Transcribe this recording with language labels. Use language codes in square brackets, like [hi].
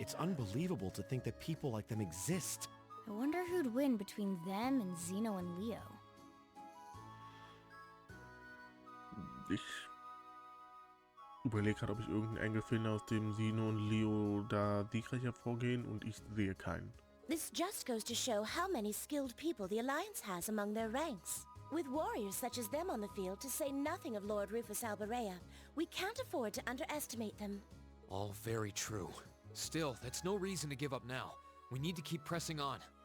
[en] It's unbelievable to think that people like them exist. I wonder who'd win between them and Zeno and Leo. [de] Ich überlege gerade, ob ich irgendeinen Engel finde, aus dem Sino und Leo da siegreich hervorgehen, und ich sehe keinen. [en] This just goes to show how many skilled people the Alliance has among their ranks. With warriors such as them on the field, to say nothing of Lord Rufus Alberea, we can't afford to underestimate them. All very true. Still, that's no reason to give up now. We need to keep pressing on.